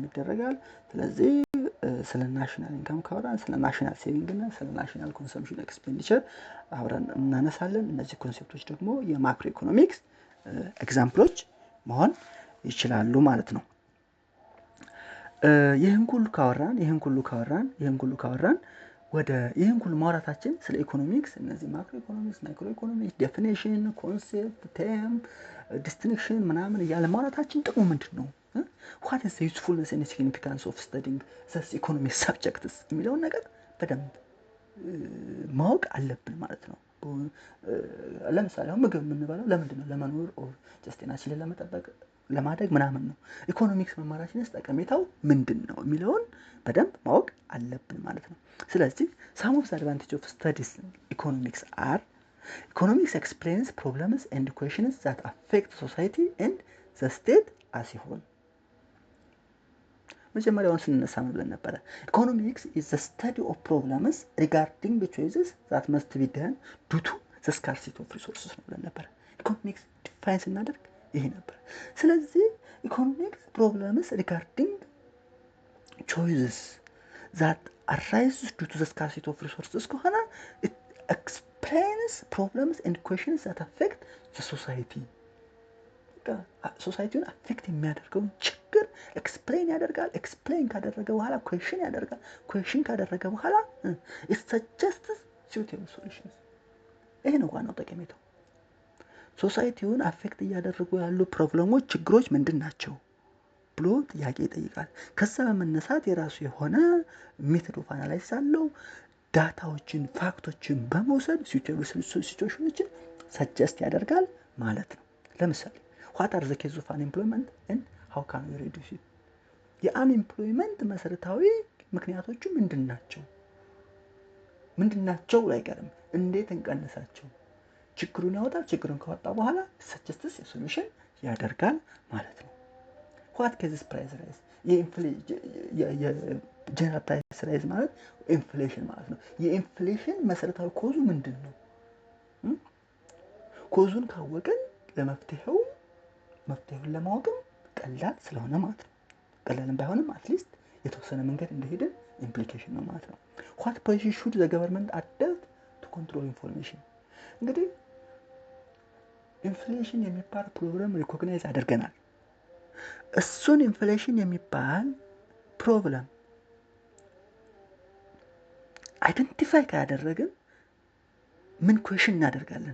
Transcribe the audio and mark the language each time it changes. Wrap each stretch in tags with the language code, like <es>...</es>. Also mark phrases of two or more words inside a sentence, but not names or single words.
<am>ይደረጋል። ስለዚህ ስለ</am> <en>national income</en> <am>ካወራን ስለ</am> <en>national saving</en> <am>እና ስለ</am> <en>national consumption expenditure</en> <am>አብረን እናነሳለን። እነዚህ ኮንሴፕቶች ደግሞ የማክሮ ኢኮኖሚክስ ኤግዛምፕሎች መሆን ይችላሉ ማለት ነው። ይህን ሁሉ ካወራን ወደ ይህን ሁሉ ማውራታችን ስለ ኢኮኖሚክስ እነዚህ</am> <en>macro economics, micro economics, definition, concept, term, distinction</en> <am>ምናምን እያለ ማውራታችን ጥቅሙ ምንድን ነው?</am> <en>what is the usefulness and significance of studying this economic subjects</en> <am>የሚለውን ነገር በደንብ ማወቅ አለብን ማለት ነው። ለምሳሌ አሁን ምግብ የምንበላው ለምንድን ነው? ለመኖር</am> <en>or just</en> <am>ጤናችንን ለመጠበቅ ለማደግ ምናምን ነው። ኢኮኖሚክስ መማራችንስ ጠቀሜታው ምንድን ነው የሚለውን በደንብ ማወቅ አለብን ማለት ነው። ስለዚህ</am> <en>some of the advantage of studies economics are economics explains problems and questions that affect society and the state as a whole።</en> <am>መጀመሪያውን ስንነሳ ምን ብለን ነበረ?</am> <en>ኢኮኖሚክስ is the study of problems regarding the choices that must be done due to the scarcity of resources</en> <am>ነው ብለን ነበረ። ኢኮኖሚክስ ዲፋይን ስናደርግ ይሄ ነበር። ስለዚህ</am> <en>ኢኮኖሚክስ problems regarding choices that arise due to the scarcity of resources ከሆነ it explains problems and questions that affect the</en> <am>society። ሶሳይቲውን አፌክት የሚያደርገውን ችግር ኤክስፕሌን ያደርጋል። ኤክስፕሌን ካደረገ በኋላ ኩዌሽን ያደርጋል። ኩዌሽን ካደረገ በኋላ it</am> <en>suggests suitable solutions።</en> <am>ይሄ ነው ዋናው ጠቀሜታው። ሶሳይቲውን አፌክት እያደረጉ ያሉ ፕሮብሌሞች፣ ችግሮች ምንድን ናቸው ብሎ ጥያቄ ይጠይቃል። ከዛ በመነሳት የራሱ የሆነ</am> <en>method of analysis</en> <am>አለው። ዳታዎችን፣ ፋክቶችን በመውሰድ suitable ሲቹዌሽኖችን ሰጀስት ያደርጋል ማለት ነው። ለምሳሌ</am> <en>what are the causes of unemployment and how can we reduce it?</en> <am>የአንኤምፕሎይመንት መሰረታዊ ምክንያቶቹ ምንድናቸው አይቀርም፣ እንዴት እንቀንሳቸው? ችግሩን ያወጣል። ችግሩን ካወጣ በኋላ</am> <en>suggests a solution</en> <am>ያደርጋል ማለት ነው።</am> <en>what causes price rise?</en> <am>የጀነራል</am> <en>price rise</en> <am>ማለት ኢንፍሌሽን ማለት ነው። የኢንፍሌሽን መሰረታዊ ኮዙ ምንድን ነው? ኮዙን ካወቅን ለመፍትሄውን ለማወቅም ቀላል ስለሆነ ማለት ነው። ቀላልም ባይሆንም አትሊስት የተወሰነ መንገድ እንደሄድን ኢምፕሊኬሽን ነው ማለት ነው።</am> <en>what policy should the government adopt to control inflation?</en> <am>እንግዲህ ኢንፍሌሽን የሚባል ፕሮብለም ሪኮግናይዝ አድርገናል። እሱን ኢንፍሌሽን የሚባል ፕሮብለም አይደንቲፋይ ካደረግን ምን ኩዌሽን እናደርጋለን?</am>